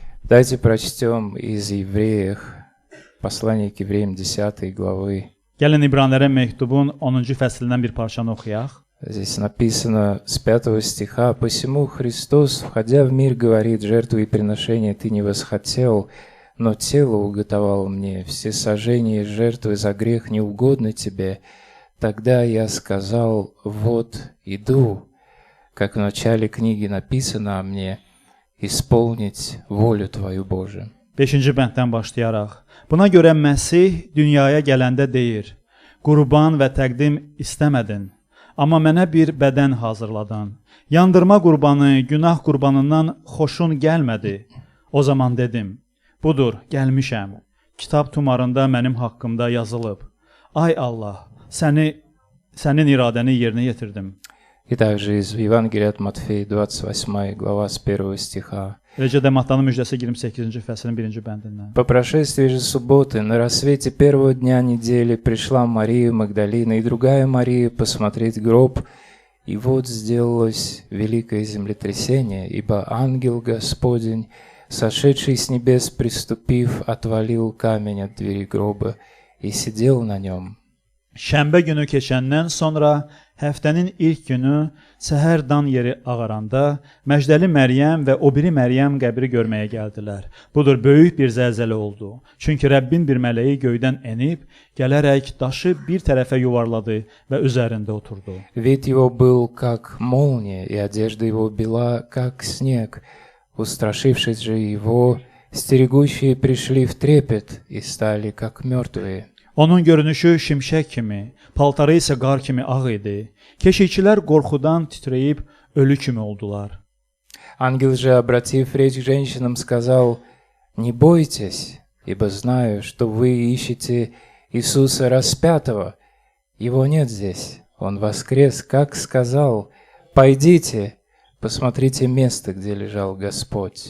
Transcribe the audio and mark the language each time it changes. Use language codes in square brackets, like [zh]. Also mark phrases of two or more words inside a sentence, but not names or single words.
[ru] Давайте прочтем из Евреев, послание к Евреям 10 главы. [az] Gəlin İbranilərə məktubun 10-cu fəslindən bir parçanı oxuyaq. [ru] Здесь написано с 5 стиха: «Посему Христос, входя в мир, говорит: жертвы и приношения ты не восхотел, но тело уготовало мне, всесожжение и жертвы за грех не угодны тебе. Тогда я сказал: вот иду, как в начале книги написано о мне, исполнить волю твою, Боже». [az] 5-ci bənddən başlayaraq. Buna görə Məsih dünyaya gələndə deyir: Qurban və təqdim istəmədin, amma mənə bir bədən hazırladın. Yandırma qurbanı, günah qurbanından xoşun gəlmədi. O zaman dedim: budur, gəlmişəm. Kitab tumarında mənim haqqımda yazılıb. Ay Allah, sənin iradəni yerinə yetirdim. [ru] И также из Евангелия от Матфея, 28 глава, с 1 стиха. [az] Eləcə də Mattanın müjdəsi 28-ci fəslin 1-ci bəndindən. [ru] «По прошествии же субботы, на рассвете первого дня недели, пришла Мария Магдалина и другая Мария посмотреть гроб, и вот сделалось великое землетрясение, ибо ангел Господень, сошедший с небес, приступив, отвалил камень от двери гроба и сидел на нем». [az] Şənbə günü keçəndən sonra həftənin ilk günü səhər dan yeri ağaranda Məcdəli Məryəm və o biri Məryəm qəbri görməyə gəldilər. Budur, böyük bir zəlzələ oldu. Çünki Rəbbin bir mələyi göydən enib, gələrək daşı bir tərəfə yuvarladı və üzərində oturdu. [ru] Вид его был как молния, и одежда его бела, как снег. Устрашившись же его, стерегущие пришли в трепет и стали как мертвые. [az] Onun görünüşü şimşək kimi, paltarı isə qar kimi ağ idi. Keşikçilər qorxudan titrəyib ölü kimi oldular. [ru] Ангел же, обратив речь к женщинам, сказал: «Не бойтесь, ибо знаю, что вы ищете Иисуса распятого. Его нет здесь, Он воскрес, как сказал. Пойдите, посмотрите место, где лежал Господь».